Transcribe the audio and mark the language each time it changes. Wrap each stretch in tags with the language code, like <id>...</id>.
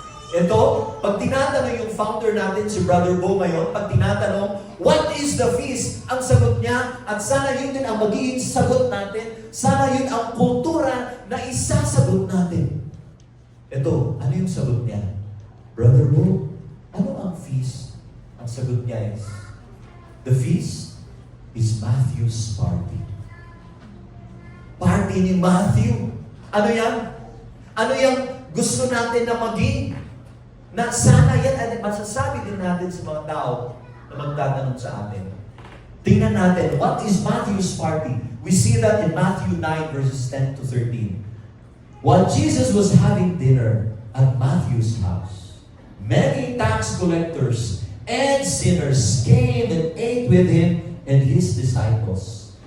<tl>Ito, pag tinatanong yung founder natin, si Brother Bo ngayon, pag tinatanong,</tl> <en>what is the feast?</en> <tl>Ang sagot niya, at sana yun din ang magiging sagot natin, sana yun ang kultura na isasagot natin. Ito, ano yung sagot niya? Brother Bo, ano ang feast? Ang sagot niya</tl> <en>is, the feast is Matthew's party.</en> <tl>Party ni Matthew. Ano yan? Ano yung gusto natin na maging? Na sana yan ay masasabi din natin sa mga tao na magtatanong sa atin. Tingnan natin,</tl> <en>what is Matthew's party? We see that in Matthew 9 verses 10 to 13. While Jesus was having dinner at Matthew's house, many tax collectors and sinners came and ate with him and his disciples.</en>